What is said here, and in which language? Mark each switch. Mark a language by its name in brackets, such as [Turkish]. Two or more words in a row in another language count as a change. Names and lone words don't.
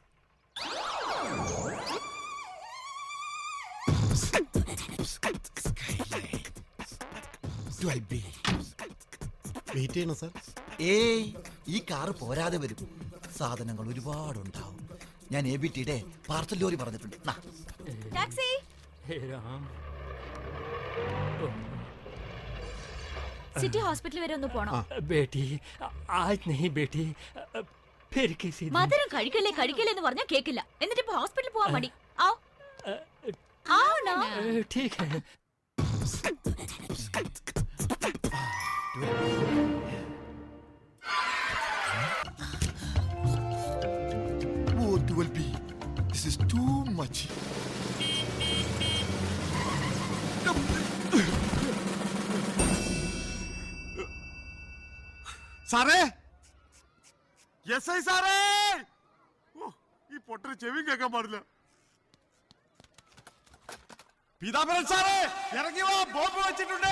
[Malayalam] വെയിറ്റ് ചെയ്യണം സാർ. ഏയ്, ഈ കാറ് പോരാതെ വരും. സാധനങ്ങൾ ഒരുപാടുണ്ടാവും. ഞാൻ ABTയുടെ പാർസൽ ലോറി പറഞ്ഞിട്ടുണ്ട്. ടാക്സി. सिटी हॉस्पिटल വരെ ഒന്ന് പോണം. [Hindi] बेटी आज नहीं बेटी फिर किसी दिन. [Malayalam] മധുരം കഴിക്കല്ലേ കഴിക്കല്ലേ എന്ന് പറഞ്ഞാൽ കേക്കില്ല. എന്നിട്ട് ഇപ്പോ ഹോസ്പിറ്റലിൽ പോവാൻ മടി. [Hindi] आओ आओ ना. ठीक है. [English] Oh, 12B, this is too much. [Malayalam] സാറേ, SI സാറേ, ഈ പൊട്ടന് ചെവി കേൾക്കാൻ പാടില്ല. പീതാംബരൻ സാറേ, ഇറങ്ങി വാ, ബോംബ് വെച്ചിട്ടുണ്ട്.